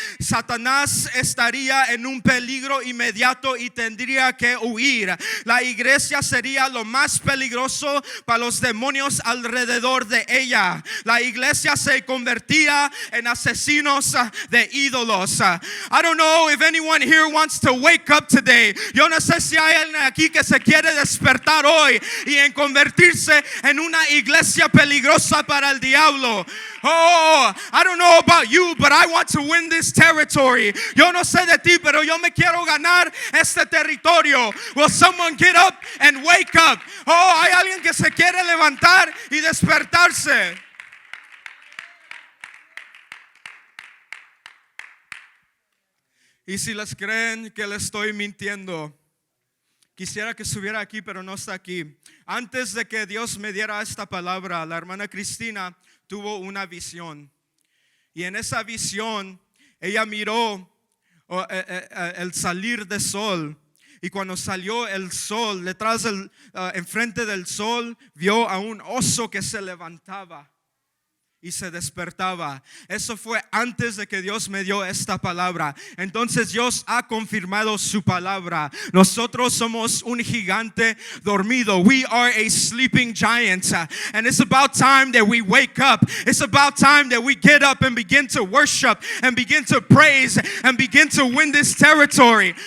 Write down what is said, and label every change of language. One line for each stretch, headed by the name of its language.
Spanish: Satanás estaría en un peligro inmediato y tendría que huir. La iglesia sería lo más peligroso para los demonios alrededor de ella. La iglesia se convertía en asesinos de ídolos.
English: I don't know if anyone here wants to wake up today.
Spanish: Yo no sé si hay alguien aquí que se quiere despertar hoy y en convertirse en una iglesia peligrosa para el diablo.
English: Oh, I don't know about you, but I want to win this territory.
Spanish: Yo no sé de ti, pero yo me quiero ganar este territorio.
English: Will someone get up and wake up?
Spanish: Oh, hay alguien que se quiere levantar y despertarse. Y si les creen que les estoy mintiendo, quisiera que estuviera aquí, pero no está aquí. Antes de que Dios me diera esta palabra, la hermana Cristina tuvo una visión. Y en esa visión, ella miró el salir del sol. Y cuando salió el sol, detrás enfrente del sol, vio a un oso que se levantaba y se despertaba. Eso fue antes de que Dios me dio esta palabra. Entonces Dios ha confirmado su palabra. Nosotros somos un gigante dormido.
English: We are a sleeping giant. And it's about time that we wake up. It's about time that we get up and begin to worship and begin to praise and begin to win this territory.